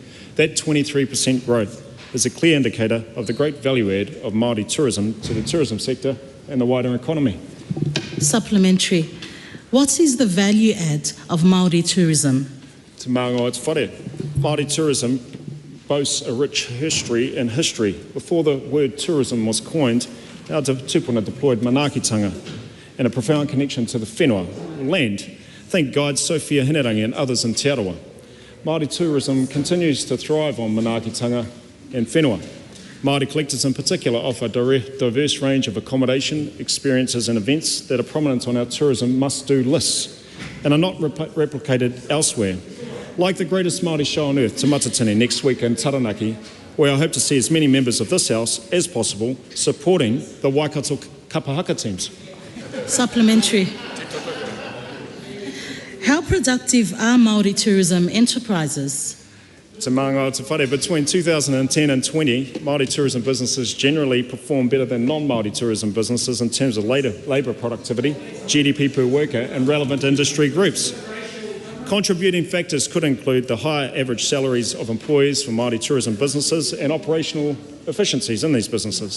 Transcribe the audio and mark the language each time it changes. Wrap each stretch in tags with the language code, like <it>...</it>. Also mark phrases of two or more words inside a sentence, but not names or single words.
<en>That 23% growth is a clear indicator of the great value add of Māori tourism to the tourism sector and the wider economy. Supplementary. What is the value add of Māori tourism?</en> <mi>Te maunga te whare.</mi> <en>Māori tourism boasts a rich history in history. Before the word tourism was coined, our tupuna deployed manaakitanga and a profound connection to the whenua, land. Think guides Sophia Hinerangi and others in Aotearoa. Māori tourism continues to thrive on manaakitanga and whenua. Māori collectors in particular offer a diverse range of accommodation, experiences and events that are prominent on our tourism must-do lists and are not replicated elsewhere. Like the greatest Māori show on earth, Te Matatini, next week in Taranaki, where I hope to see as many members of this House as possible supporting the Waikato Kapahaka teams. Supplementary. How productive are Māori tourism enterprises?</en> <mi>Te maunga te whare.</mi> <en>Between 2010 and 20, Māori tourism businesses generally perform better than non-Māori tourism businesses in terms of labour productivity, GDP per worker and relevant industry groups. Contributing factors could include the higher average salaries of employees for Māori tourism businesses and operational efficiencies in these businesses.</en>